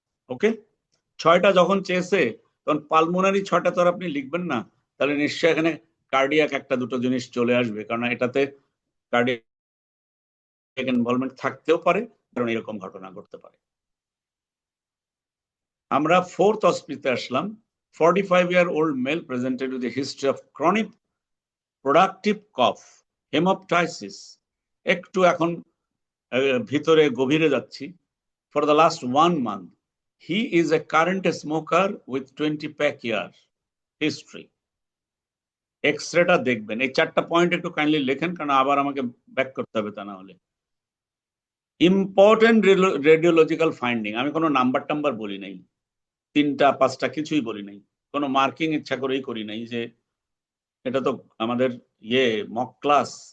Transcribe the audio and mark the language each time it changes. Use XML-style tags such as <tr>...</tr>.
<bn>ওকে, 6টা যখন চেয়েছে তখন পালমোনারি 6টা তো আর আপনি লিখবেন না, তাহলে নিশ্চয়ই এখানে কার্ডিয়াক একটা দুটো জিনিস চলে আসবে, কারণ এটাতে কার্ডিয়াক ইনভলভমেন্ট থাকতেও পারে, কারণ এরকম ঘটনা ঘটতে পারে। আমরা 4th হসপিটালে আসলাম।</bn> <en>45-year-old male presented with a history of chronic productive cough, hemoptysis.</en> <bn>একটু এখন ভিতরে গভীরে যাচ্ছি।</bn> <en>For the last 1 month, he is a current smoker with 20 pack year history.</en> <bn>এক্সরেটা দেখবেন, এই 4টা পয়েন্ট একটু কাইন্ডলি লেখেন, কারণ আবার আমাকে ব্যাক করতে হবে, তা না হলে। ইম্পর্টেন্ট রেডিওলজিক্যাল ফাইন্ডিং, আমি কোনো নাম্বার টাম্বার বলি নাই, 3টা 5টা কিছুই বলি নাই, কোনো মার্কিং ইচ্ছা করেই করি নাই, যে এটা তো আমাদের মক ক্লাস।</bn>